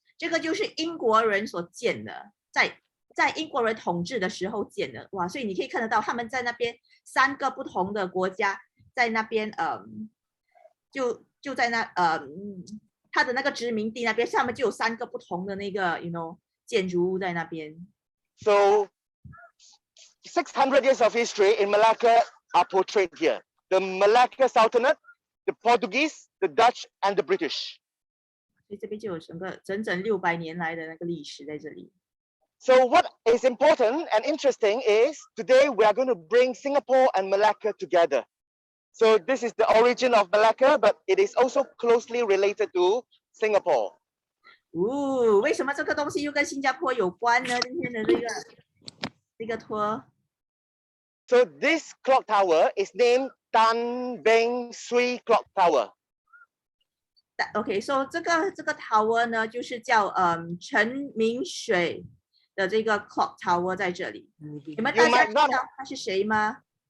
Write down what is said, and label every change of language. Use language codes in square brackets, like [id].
[zh] 这个就是英国人所建的，在英国人统治的时候建的。哇，所以你可以看得到他们在那边3个不同的国家在那边就在那他的那个殖民地那边，他们就有3个不同的那个建筑物在那边。 [en] So 600 years of history in Malacca are portrayed here. The Malacca Sultanate, the Portuguese, the Dutch, and the British. [zh] 所以这边就有整整600年来的那个历史在这里。 [en] So what is important and interesting is today we are going to bring Singapore and Malacca together. So this is the origin of Malacca, but it is also closely related to Singapore. [zh] 为什么这个东西又跟新加坡有关呢？今天的这个托。 [en] So this clock tower is named Tan Beng Sui Clock Tower. [zh] Okay, so 这个 tower 呢，就是叫陈明水的这个 clock tower 在这里。你们大家知道他是谁吗？